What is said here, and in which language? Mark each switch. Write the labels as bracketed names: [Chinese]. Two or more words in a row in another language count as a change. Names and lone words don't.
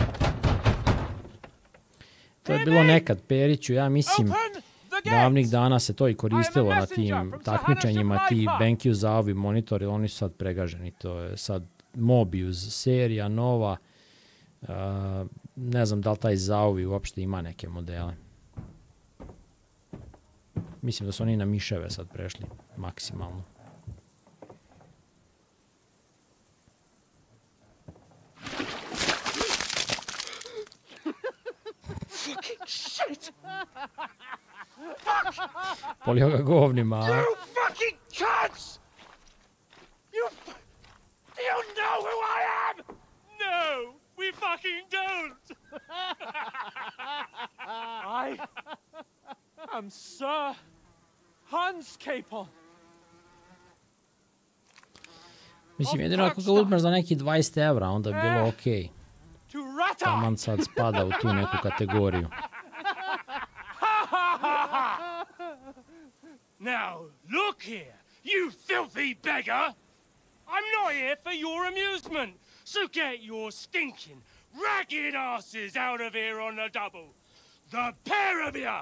[Serbian] To je bilo nekad, Periću, ja mislim, davnih dana se to i koristilo na tim takmičenjima, ti BenQ zauvi monitori, oni su sad pregaženi, to je sad Mobius, serija nova, ne znam da li taj zauvi uopšte ima neke modele. Mislim da su oni na miševe sad prešli, maksimalno. [English] Shit! [Serbian] Polio ga govnima. [English] You fucking cunts! You know who I am? No, we fucking don't! I am Sir Hans Capon. [Serbian] Mislim, jedino ako ga uzmeš za neki 20 evra, onda bi bilo okej. Taman sad spada u tu neku kategoriju. [English] Now, look here, you filthy beggar! I'm not here for your amusement, so get your stinking, ragged asses out of here on the double. The pair of you!